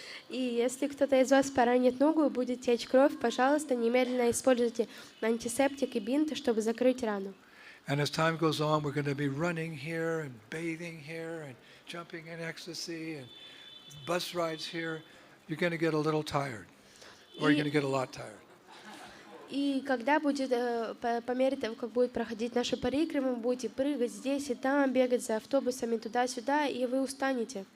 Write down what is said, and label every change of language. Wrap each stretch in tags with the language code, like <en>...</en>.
<ru>И если кто-то из вас поранит ногу и будет течь кровь, пожалуйста, немедленно используйте антисептик и бинты, чтобы закрыть рану.</ru> <en>And as time goes on, we're going to be running here and bathing here and jumping in ecstasy and bus rides here. You're going to get a little tired, or you're going to get a lot tired.</en> <ru>И когда будет, по мере того, как будет проходить наша парикраму, будете прыгать здесь и там, бегать за автобусами туда-сюда, и вы устанете.</ru>